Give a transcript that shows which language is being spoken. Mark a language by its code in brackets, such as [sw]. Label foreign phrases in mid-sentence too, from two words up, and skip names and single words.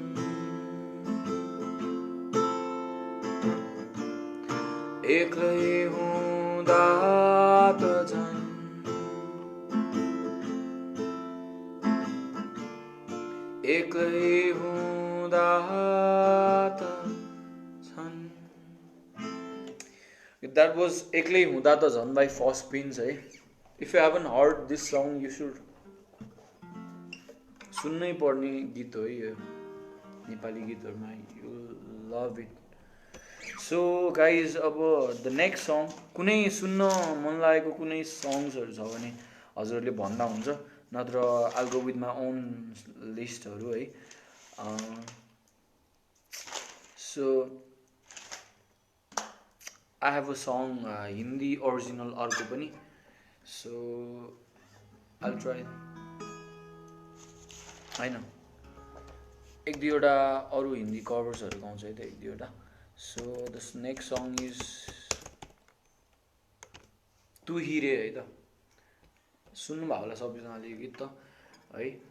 [ne] एक्लै हुँदा त झन्, एक्लै हुँदा त झन्। [en] That was एक्लै हुँदा त झन् by First Prince है। If you haven't heard this song, you should [ne] सुन्नै पर्ने गीत हो यो नेपाली गीतहरुमा, [en] you love it। So so guys [ne] अब [en] the next song [ne] कुनै सुन्न मन लागेको कुनै सङ्ग्सहरू छ भने हजुरहरूले भन्दा हुन्छ, नत्र [en] I'll go with my own lists [ne] है। [en] So I have a song Hindi original [ne] अर्को पनि, [en] so I'll try [ne] होइन, एक दुईवटा अरू हिन्दी कभर्सहरू गाउँछ है त एक दुईवटा। [en] So this next song is [ne] तू ही रे है त, सुन्नुभयो होला सबैजनाले यो गीत त है।